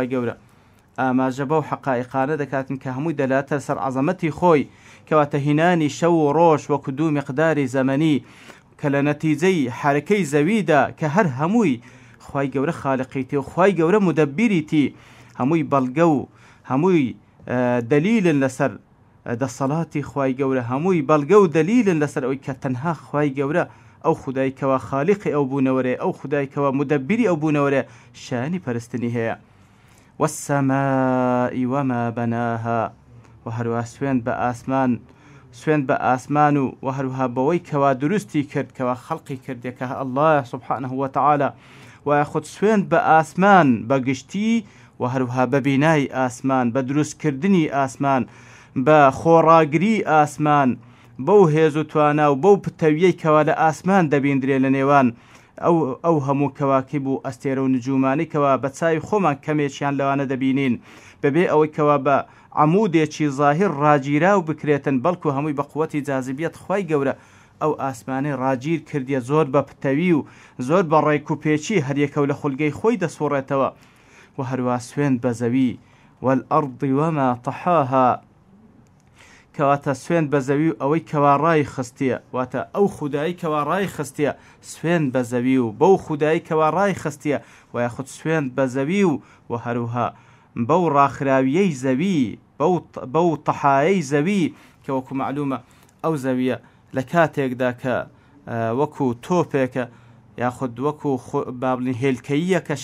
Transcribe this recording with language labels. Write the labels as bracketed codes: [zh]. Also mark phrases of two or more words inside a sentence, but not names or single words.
[ckb] گەورە ئاماژە بەو حەقائقانە دەکاتن کە هەمووی دەلاتە سەر عەزەمەتی خۆی کەواتە هینانی شەو و ڕۆژ وەکو دوو میقداری زەمەنی کە لە نەتیجەی حرەکەی زەویدا کە هەر هەمووی خوای گەورە خالقیتی و خوای گەورە مدەبیریتی هەمووی بەڵگە و هەمووی دەلیلن لەسەر دەسەڵاتی خوای گەورە هەمووی بەڵگە و دەلیلن لەسەر ئەوەی کە تەنها خوای گەورە ئەو خودایکەوە خالقی ئەو بوونەوەرێ ئەو خودایکەوە مدەبیری ئەو بوونەوەرێ شانی پەرستنی هەیە [ar] والسماء وما بناها [ckb] و هەروە سوێن بە ئاسمان و هەروها بەوەی کەوا دروستی کرد کەوا خەڵقی کردێ کە [ar] الله سبحانه وتعالى [ckb] و خود سوێن بە ئاسمان بەگشتی و هەروها بە بینای ئاسمان بە دروستکردنی ئاسمان بە خۆڕاگری ئاسمان بەو هێز و توانە و بەو پتەویەی کەوا لە ئاسمان دەبیندرێ لە نێوان ئەو هەموو کەواکب و ئەستێرە و نجومانی کەوا بە چاوی خۆمان کەمێکیان لەوانە دەبینین بەبێ ئەوەی کەوا بە عەمودێکی ظاهر ڕاگیرا و بکرێتن بەڵکو هەمووی بە قووەتی جاذبیەت خوای گەورە ئەو ئاسمانەی ڕاگیر کردیە زۆر بە پتەوی و زۆر بە ڕێک و پێچی هەریەکە و لە خولگەی خۆی دەسوڕێتەوە و هەروە سوێن بە زەوی [ar] والأرض وما طحاها [ckb] کەواتە سوێن بە زەوی و ئەوەی کەوا ڕای خستیە واتە ئەو خودایی کەوا ڕای خستیە سوێن بە زەوی و بەو خودایی کەوا ڕای خستیە و یاخود سوێن بە زەوی و هەروها بەو ڕاخراویەی زەوی بەو تەحایەی زەوی کە وەکو معلومە ئەو زەویە لە کاتێکدا کە وەکو تۆپێکە یاخود وەکو بابلین هێلکەییە کە